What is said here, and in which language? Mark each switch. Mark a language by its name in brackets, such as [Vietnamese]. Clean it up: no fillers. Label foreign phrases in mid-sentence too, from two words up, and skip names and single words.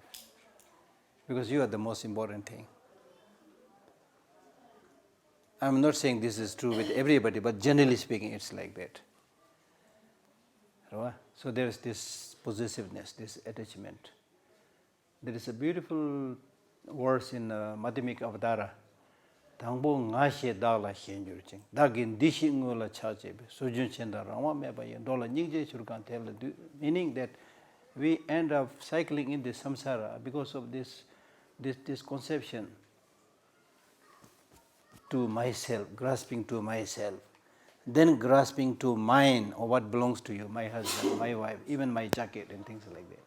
[English] Because you are the most important thing. I'm not saying this is true with everybody, but generally speaking, it's like that. So there is this possessiveness, this attachment. There is a beautiful verse in Madhyamika Avadara. [Tibetan] དང་པོར་ང་ཞེས་བདག་ལ་ཞེན་བྱེད་ཅིང་། བདག་གི་འདི་ཞེས་དངོས་ལ་ཆགས་སྐྱེ་བ. ཟོ་ཆུན་འཕྱན་ལྟར་རང་དབང་མེད་པ་ཡི། འགྲོ་ལ་སྙིང་རྗེར་གྱུར་གང་དེ་ལ་འདུད. [English] Meaning that we end up cycling in this samsara because of this conception to myself, grasping to myself. Then grasping to mine or what belongs to you, my husband, my wife, even my jacket and things like that.